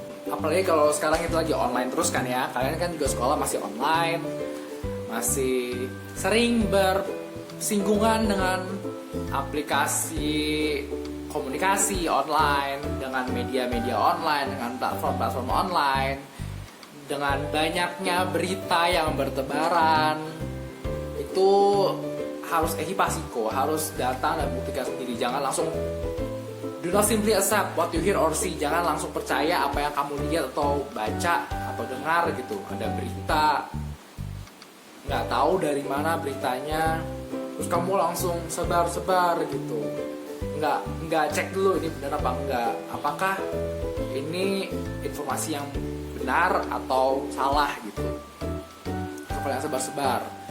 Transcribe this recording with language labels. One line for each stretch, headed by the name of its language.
Indonesian: Apalagi kalau sekarang itu lagi online terus kan ya. Kalian kan juga sekolah masih online, masih sering bersinggungan dengan aplikasi komunikasi online, dengan media-media online, dengan platform-platform online, dengan banyaknya berita yang bertebaran. Itu harus ehipassiko, harus datang dan buktikan sendiri. Jangan langsung
English: do not simply accept what you hear or see.
Indonesian: Jangan langsung percaya apa yang kamu lihat atau baca atau dengar gitu. Ada berita, nggak tahu dari mana beritanya, terus kamu langsung sebar-sebar gitu. Nggak cek dulu ini benar apa enggak. Apakah ini informasi yang benar atau salah gitu. Kalau yang sebar-sebar.